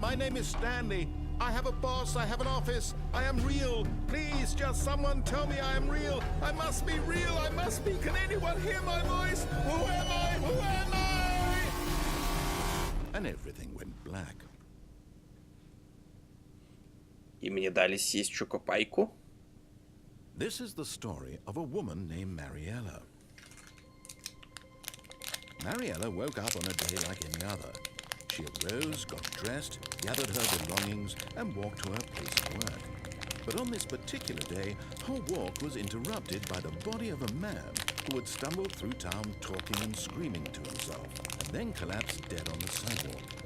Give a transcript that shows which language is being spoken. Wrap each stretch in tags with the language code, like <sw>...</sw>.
<en>My name is Stanley. I have a boss. I have an office. I am real. Please, just someone tell me I am real. I must be real. I must be. Can anyone hear my voice? Who am I? Who am I? And everything went black.</en> <ru>И мне дали съесть чокопайку.</ru> <en>This is the story of a woman named Mariella. Mariella woke up on a day like any other. She arose, got dressed, gathered her belongings, and walked to her place of work. But on this particular day, her walk was interrupted by the body of a man who had stumbled through town talking and screaming to himself, and then collapsed dead on the sidewalk.</en>